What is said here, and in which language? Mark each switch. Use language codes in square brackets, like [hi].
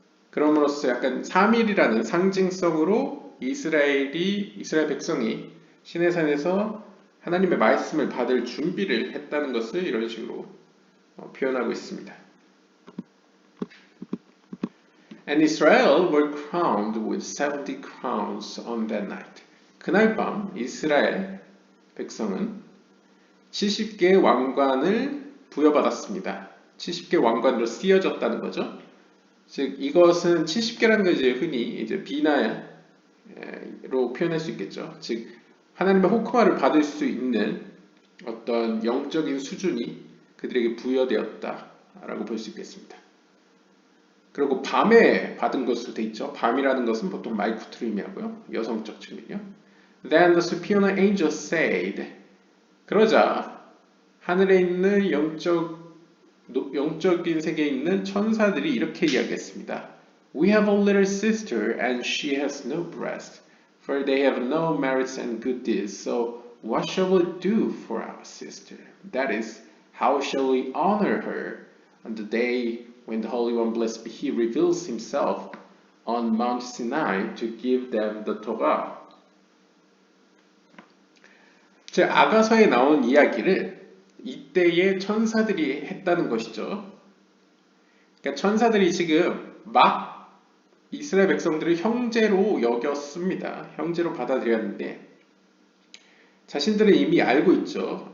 [ko] 그럼으로써 약간 3일이라는 상징성으로 이스라엘 백성이 시내산에서 하나님의 말씀을 받을 준비를 했다는 것을 이런 식으로 표현하고 있습니다. [en] And Israel were crowned with 70 crowns on that night. [ko] 그날 밤 이스라엘 백성은 70개의 왕관을 부여받았습니다. 70개 왕관으로 씌어졌다는 거죠. 즉 이것은 70개라는 거 이제 흔히 이제 비나로 표현할 수 있겠죠. 즉 하나님의 호크마를 받을 수 있는 어떤 영적인 수준이 그들에게 부여되었다라고 볼 수 있겠습니다. 그리고 밤에 받은 것으로 돼 있죠. 밤이라는 것은 보통 말쿠트를 의미하고요. 여성적 측면이요. [en] Then the superior angel said, [ko] 그러자 하늘에 있는 영적인 세계에 있는 천사들이 이렇게 이야기했습니다. [en] We have a little sister and she has no breast, For they have no merits and good deeds. So what shall we do for our sister? That is, how shall we honor her on the day when the Holy One, blessed be He, reveals Himself on Mount Sinai to give them the Torah? [ko] 즉 아가서에 나온 이야기를 이때의 천사들이 했다는 것이죠. 그러니까 천사들이 지금 막 이스라엘 백성들을 형제로 여겼습니다. 형제로 받아들였는데 자신들은 이미 알고 있죠.